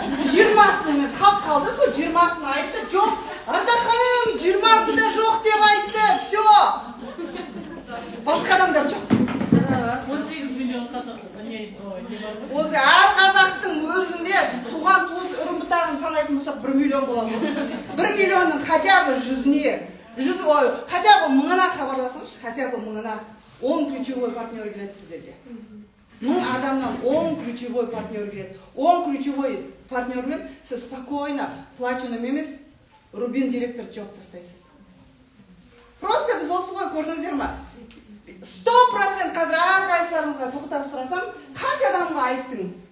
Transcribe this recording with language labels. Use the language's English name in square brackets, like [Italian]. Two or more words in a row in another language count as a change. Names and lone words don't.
[Kazakh] 20-сының қалып қалды, сол 20-сын айтты, жоқ, Арда ханым, 20-сы да жоқ деп айтты, все. Басқа адамдар жоқ. 18 миллион қазақ. Өзі әр қазақтың өзінде туған туыс үрім бұтағын санайтын болсақ 1 миллион болады. 1 миллионның [Russian] хотя бы хотя бы [Kazakh] 1000-ына хабарласыңызшы, [Russian] хотя бы [Kazakh] 1000-ына 10 [Russian] ключевой партнер [Kazakh] келеді сіздерге. 1000 адамнан 10 [Russian] ключевой партнер [Kazakh] келеді. 10 [Russian] ключевой партнермен [Kazakh] сіз спокойно платином емес Рубин директорды жауып тастайсыз. Просто біз осы ғой, көрдіңіздер ма? 100% қазір әрқайсыларыңызға тоқтап сұрасам, қанша адамға айттың?